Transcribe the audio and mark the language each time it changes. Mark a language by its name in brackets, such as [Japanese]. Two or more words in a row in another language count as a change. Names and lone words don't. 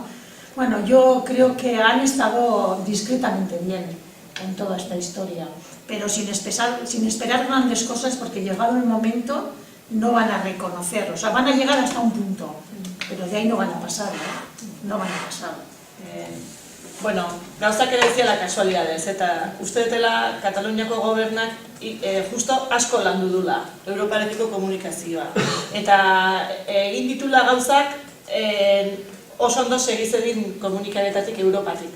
[Spanish] Bueno, yo creo que han estado discretamente bien en toda esta historia, pero sin esperar grandes cosas, porque llegado el momento no van a reconocer, o sea, van a llegar hasta un punto, pero de ahí no van a pasar, no van a pasar. [Basque] Bueno, gauzak ere ez dira kasualidades, eta uste dutela Kataluniako gobernak justo asko landu dula Europarekiko komunikazioa. Eta egin ditula gauzak oso ondo segizedin komunikabetatik Europatik.